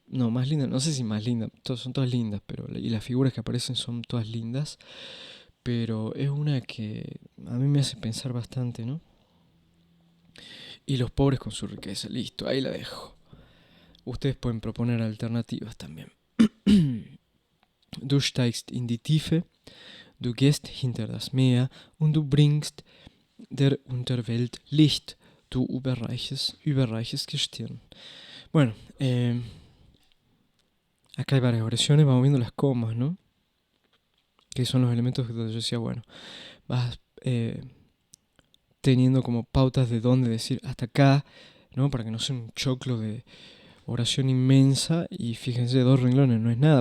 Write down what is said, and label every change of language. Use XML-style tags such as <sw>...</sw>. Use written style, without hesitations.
<es>No, más lindas, no sé si más lindas, son todas lindas, pero y las figuras que aparecen son todas lindas, pero es una que a mí me hace pensar bastante, ¿no? Y los pobres con su riqueza, listo, ahí la dejo. Ustedes pueden proponer alternativas también.</es> <de>Du steigst in die Tiefe, du gehst hinter das Meer und du bringst der Unterwelt Licht, du überreiches Gestirn.</de> <es>Bueno, acá hay varias oraciones, vamos viendo las comas, ¿no? Que son los elementos que yo decía, bueno, vas teniendo como pautas de dónde decir hasta acá, ¿no? Para que no sea un choclo de oración inmensa. Y fíjense, 2 renglones no es nada.</es>